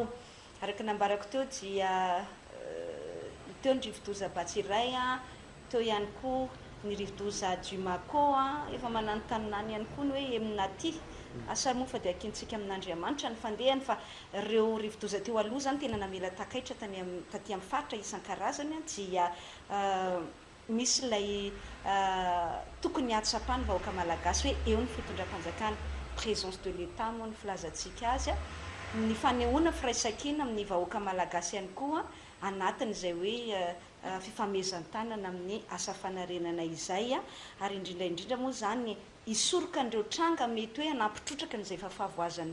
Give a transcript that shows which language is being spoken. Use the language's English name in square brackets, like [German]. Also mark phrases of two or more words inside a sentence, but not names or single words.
[Malagasy] Araka nambarako teo dia teo ny rivodoza Batsiray teo ihany koa ny rivodoza Dumaco efa mananontany ihany koa ny hoe eminaty asa moa fa dia akintsika amin'Andriamanitra ny fandehany fa ireo rivodoza teo aloha zany tena namela takaitra taty amin'ny faritra isan-karazany dia misy ilay tokony hatsapany vahoaka malagasy hoe eo ny fitondram-panjakana [French] présence de l'État [Malagasy] moa ny filazantsika azy ny fanehoana firaisan-kina amin'ny vahoaka malagasy ihany koa anatin'izay hoe fifameezan-tanana amin'ny asa fanarenana izay ary indrindra moa zany isoroka an'ireo tranga mety hoe hanampitrotraka n'izay fahavoazana